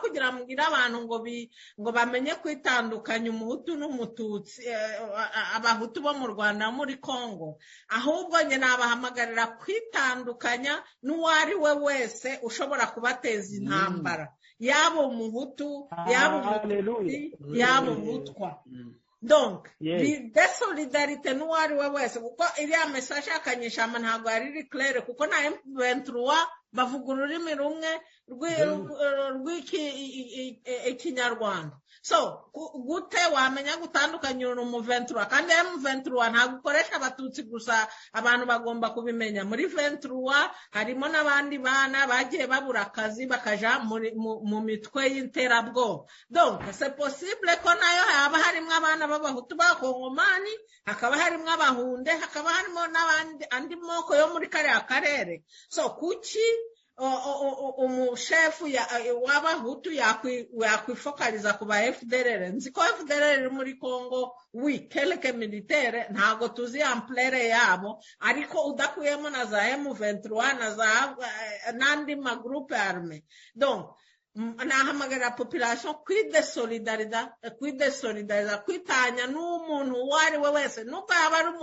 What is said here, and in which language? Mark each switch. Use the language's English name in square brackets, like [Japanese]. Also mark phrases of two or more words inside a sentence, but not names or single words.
[Kinyarwanda] kugira mbwira abantu ngo bamenye kwitandukanya umuhutu n'umututsi abahutu bo mu Rwanda muri Kongo ahubwo nyine abahamagarira kwitandukanya n'uwari we wese ushobora kubateza intambara yaba umuhutu yaba umututsi yaba umutwa [French] donc solidarité [Kinyarwanda] n'uwari we wese kuko iriya message ya Kanyeshamba ntabwo yari iri claire kuko na M23 bavuga ururimi rumwe rw'ikinyarwanda so gute wamenya gutandukanya mu 23 kandi M23 ntabwo ukoresha abatutsi gusa abantu bagomba kubimenya muri 23 harimo n'abandi bana bagiye babura akazi bakaja mu mitwe y'iterabwoba [French] donc c'est possible [Kinyarwanda] ko nayo haba harimo abana b'abahutu b'abakongomani hakaba harimo abahunde hakaba harimo n'abandi andi moko yo muri kariya karere so kuki umushefu w'abahutu yakwifokaliza ku ba FDLR nzi ko FDLR muri Kongo [French] quelque militaire [Kinyarwanda] ntago tuzi amplere yabo ariko udakuyemo na za M23 na za nandi magroupe arme donc nahamagarira population kwidesolidariza kwitanya n'umuntu uwari we wese nuko yaba ari